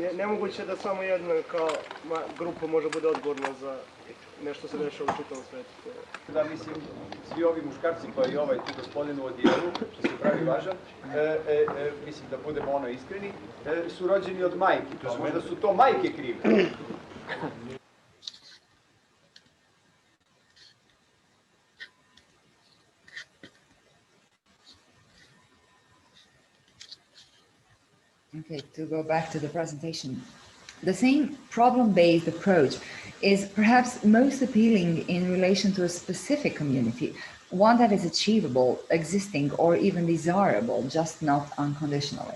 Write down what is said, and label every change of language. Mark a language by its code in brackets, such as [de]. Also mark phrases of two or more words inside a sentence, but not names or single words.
[sr] Nemoguće da samo jedna kao grupa može bude odgovorna za nešto se dešava u čitavom svetu. Da, mislim, svi ovi muškarci pa i ovaj tu gospodin u odijelu, što se pravi važan, mislim da budemo ono iskreni, su rođeni od majke. Možda su to majke krive. [en] Okay, to go back to the presentation. The same problem-based approach is perhaps most appealing in relation to a specific community, one that is achievable, existing, or even desirable, just not unconditionally.